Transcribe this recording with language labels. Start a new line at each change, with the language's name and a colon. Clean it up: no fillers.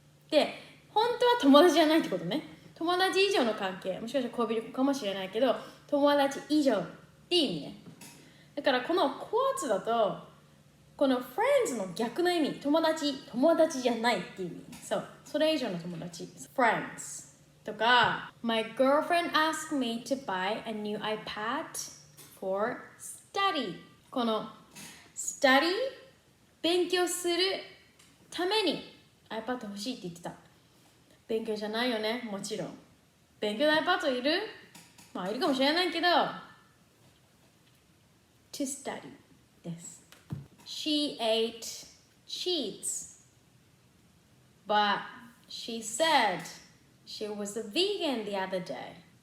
Japanese: で、本当は友達じゃないってことね。友達以上の関係、もしかしたら恋人かもしれないけど、友達以上って意味ね。だからこの quotes だと、この friends の逆の意味、友達じゃないっていう意味。そう、それ以上の友達。
English: friends
Japanese: とか、
English: My girlfriend asked me to buy a new iPad for study。
Japanese: この study 勉強するために iPad 欲しいって言ってた。勉強じゃないよね、もちろん。勉強で iPad いる？まあいるかもしれないけど to study です。
English: She ate cheese but she said she was a vegan the other day.